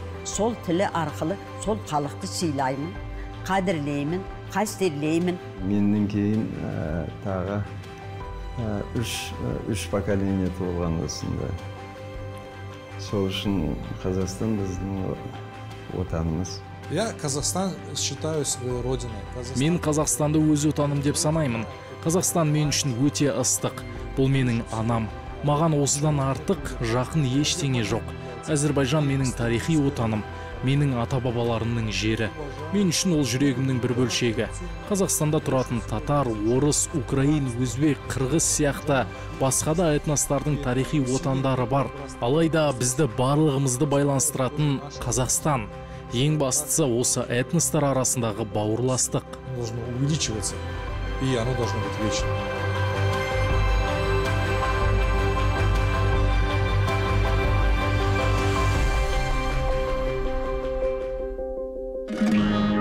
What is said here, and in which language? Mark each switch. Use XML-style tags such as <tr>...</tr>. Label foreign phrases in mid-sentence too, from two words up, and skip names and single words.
<kk>Сол тілі арқылы сол халықты сыйлаймын, қадірлеймін, қастерлеймін. Менен кейін тағы үш поколение туылған осында. Сол үшін Қазақстан біздің отанымыз.</kk> <ru>Я Казахстан считаю своей родиной.</ru> <kk>Мен Қазақстанды өз отаным деп санаймын. Қазақстан мен үшін өте ыстық. Бұл менің анам. Маған осыдан артық жақын ештеңе жоқ. Әзербайжан менің тарихи отаным, менің ата-бабаларымның жері. Мен үшін ол жүрегімнің бір бөлшегі. Қазақстанда тұратын татар, орыс, украин, өзбек, қырғыз сияқты басқа да этностардың тарихи отандары бар. Алайда бізді барлығымызды байланыстыратын Қазақстан. Ең бастысы осы этностар арасындағы бауырластық.</kk> <ru>Должно увеличиваться, и оно должно быть вечно.</ru> <en>Thank you.</en>